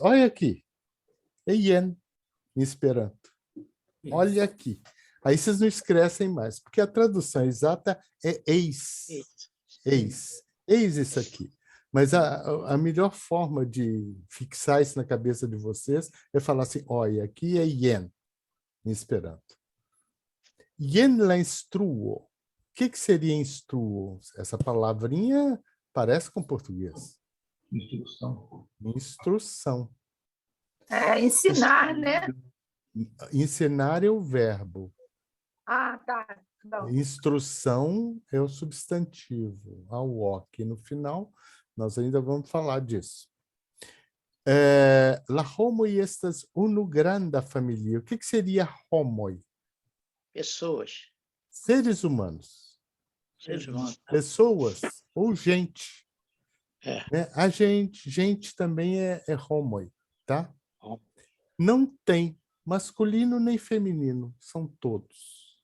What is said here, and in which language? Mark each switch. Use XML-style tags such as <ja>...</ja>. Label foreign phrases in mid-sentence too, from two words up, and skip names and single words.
<pt>Olha aqui. É yen em Esperanto. Olha aqui. Aí vocês não escrevem mais, porque a tradução exata é eis. Eis. Eis isso aqui. Mas a melhor forma de fixar isso na cabeça de vocês é falar assim, olha, aqui é yen em Esperanto.</pt> <eo>Yen la instruo.</eo> <pt>O que seria instruo? Essa palavrinha parece com português. Instrução. Instrução. Ensinar, né? Ensinar é o verbo. Ah, tá. Não. Instrução é o substantivo. A walk no final, nós ainda vamos falar disso.</pt> <eo>La homoi estas unu granda familia.</eo> <pt>O que seria homoi? Pessoas. Seres humanos. Seres humanos. Pessoas ou gente. É. Né? A gente também é homoi, tá? Homo. Não tem masculino nem feminino, são todos.</pt>